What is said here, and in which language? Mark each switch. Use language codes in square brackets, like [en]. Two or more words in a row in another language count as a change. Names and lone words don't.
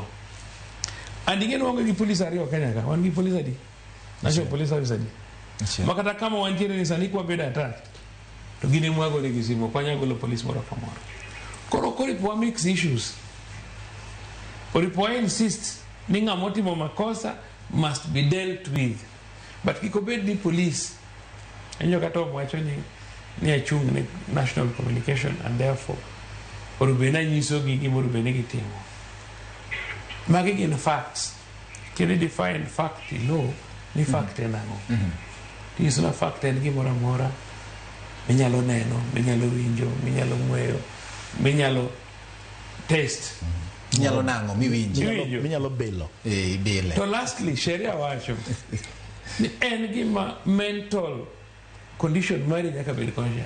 [luo] And ing'e wange gi police ariyo Kenya ka, wan gi police adi [en] national police service [luo] adi makata kama wantiere ni sani kwa beda attack to gine mwago ni gisimo kwa nyagolo police moro kamoro. Koro ipo [en] mix issues, [luo] ipo insist ni ng'ama otimo makosa [en] must be dealt with, but [luo] kiko bed ni police enyo kata mwacho ni achung ni [en] national communication and therefore [luo] orubena nyiso gigi morubena gitimo magi gin facts. [en] Can you define fact in law? [luo] Ni fact en ang'o? Tiso na fact en gimoro amora minyalo neno, minyalo winjo, minyalo ng'weyo, minyalo test, minyalo nang'o miwinjo, minyalo belo bile. To lastly sheria wacho ni en gima [en] mental condition [luo] mari nyaka bed conscious.